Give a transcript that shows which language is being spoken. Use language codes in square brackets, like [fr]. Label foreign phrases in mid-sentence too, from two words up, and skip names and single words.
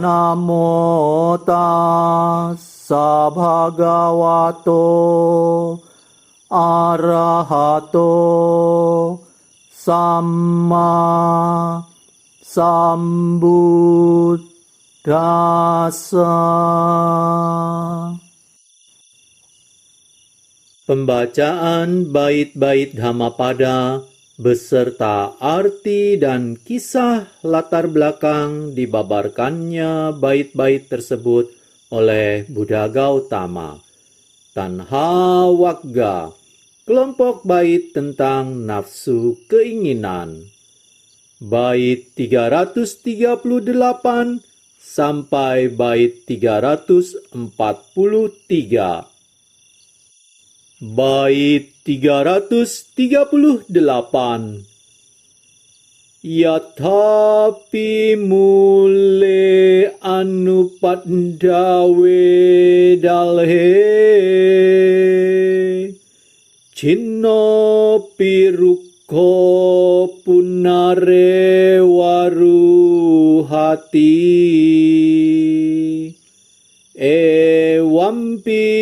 [pi] Namo tassa bhagavato arahato samma sambuddhassa. [id] Pembacaan bait-bait Dhammapada beserta arti dan kisah latar belakang dibabarkannya bait-bait tersebut oleh Buddha Gautama. Tanha Wagga, kelompok bait tentang nafsu keinginan. Bait 338 sampai bait 343. Bait 338. [pi] Yathapi mule anupaddawe dalhe cinno pirukho punare waruhati ewampi